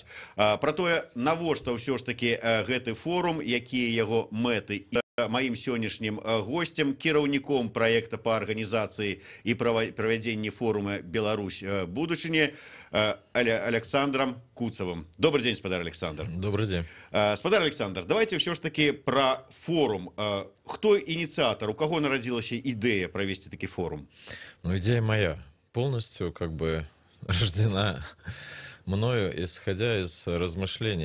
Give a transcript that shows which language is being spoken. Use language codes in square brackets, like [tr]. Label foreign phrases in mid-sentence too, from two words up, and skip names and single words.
[be] Пра тое, навошта ўсё ж такі гэты форум, якія яго мэты. Маім сённяшнім гостем, кіраўніком праекта па арганізацыі і правядзенні форума «Беларусь будучыні» Александром Куцевым. [ru] Добрый день, спадар Александр. Добрый день. Спадар Александр, давайте все ж таки про форум. Кто инициатор, у кого народилась идея провести такой форум? Ну, идея моя. Полностью как бы рождена мною, исходя из размышлений.